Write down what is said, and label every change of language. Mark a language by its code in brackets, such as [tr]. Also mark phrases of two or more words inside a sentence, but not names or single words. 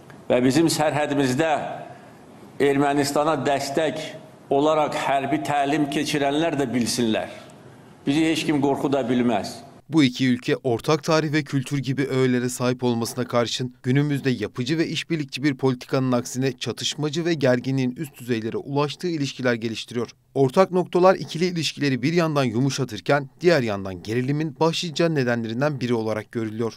[az] və bizim sərhədimizdə Ermənistana dəstək olaraq hərbi təlim keçirənlər də bilsinlər. Bizi heç kim qorxuda bilməz. [tr] Bu iki ülke ortak tarih ve kültür gibi öğelere sahip olmasına karşın günümüzde yapıcı ve işbirlikçi bir politikanın aksine çatışmacı ve gerginliğin üst düzeylere ulaştığı ilişkiler geliştiriyor. Ortak noktalar ikili ilişkileri bir yandan yumuşatırken diğer yandan gerilimin başlıca nedenlerinden biri olarak görülüyor.